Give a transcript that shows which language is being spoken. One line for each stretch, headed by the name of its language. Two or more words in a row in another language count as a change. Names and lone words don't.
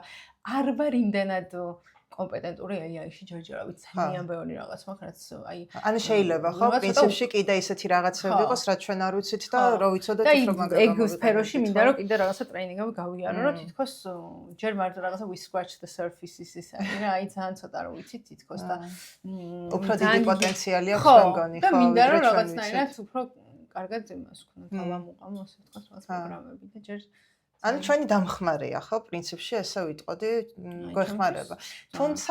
Georgian: არ ვარ იმდენად კომპეტენტური AI-ში ჯერჯერობით ძალიან ბევრი რაღაც მაქვს, რაც აი ანუ შეიძლება ხო პრინციპში კიდე ისეთი რაღაცები იყოს, რაც ჩვენ არ ვიცით და რო ვიცოდეთ უფრო მაგრამ ეგ სფეროში მინდა რომ კიდე რაღაცა ტრეინინგები გავიარო, რომ თითქოს ჯერ მარტო რაღაცა
English: we scratch the surface-ის
Georgian: ის არის რა, აი ძალიან ცოტა რო ვიცით თითქოს და უფრო დიდი პოტენციალი აქვს მე მგონი, ხო? და მინდა რომ რაღაცნაირად უფრო კარგად იმას ვქნათ, ავამოყავ, ასე ვთქვათ, რაღაც პროგრამები და ჯერ ანუ ჩვენი დამხმარეა ხო პრინციპში ესე ვიტყოდი გვეხმარება თუმცა